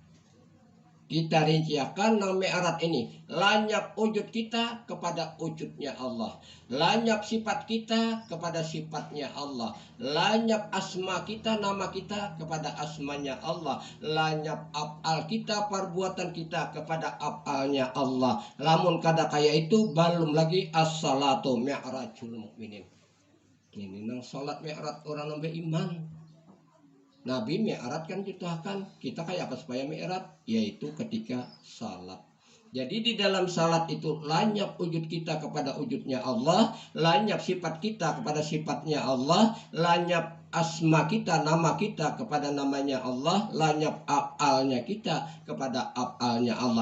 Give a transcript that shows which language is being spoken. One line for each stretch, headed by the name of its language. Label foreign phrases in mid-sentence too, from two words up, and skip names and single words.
Banjar: Kita rinciakan nang mi'raj ini, lenyap wujud kita kepada wujudnya Allah, lenyap sifat kita kepada sifatnya Allah, lenyap asma kita, nama kita kepada asmanya Allah, lenyap af'al kita, perbuatan kita kepada af'alnya Allah. Lamun kada kaya itu belum lagi
Arabic: as-salatu mi'rajul mukminin.
Banjar: Ini nang salat mi'raj orang nambe iman.
Indonesian: Nabi mi'raj kan kita kayak apa supaya mi'raj, yaitu ketika salat. Jadi di dalam salat itu lenyap wujud kita kepada wujudnya Allah, lenyap sifat kita kepada sifatnya Allah, lenyap asma kita, nama kita kepada namanya Allah, lenyap af'alnya kita kepada af'alnya Allah.